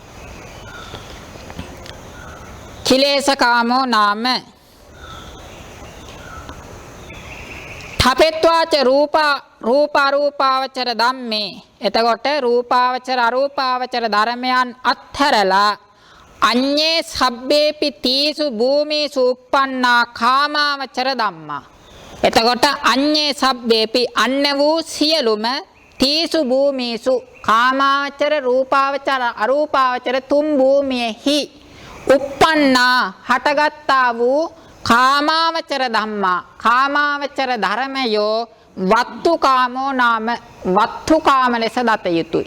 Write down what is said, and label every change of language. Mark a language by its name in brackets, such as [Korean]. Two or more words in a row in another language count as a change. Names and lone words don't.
[Pali] කිලේශ කාමෝ නාම ඨපෙත්වාච රූපාවචර ධම්මේ. [Sinhala] එතකොට රූපාවචර අරූපාවචර ධර්මයන් අත්හැරලා [Pali] අඤ්ඤේ සබ්බේපි තීසු භූමිසු උප්පන්නා කාමාවචර ධම්මා. [Sinhala] එතකොට [Pali] අඤ්ඤේ සබ්බේපි [Sinhala] අන්න වූ සියලුම [Pali] තීසු භූමිසු [Sinhala] කාමාවචර රූපාවචර අරූපාවචර තුන් භූමියෙහි උප්පන්නා හටගත්තා වූ [Pali] කාමාවචර ධම්මා [Sinhala] කාමාවචර ධර්මයෝ [Pali] වත්තුකාමෝ නාම [Sinhala] වත්තුකාම ලෙස දත යුතුයි.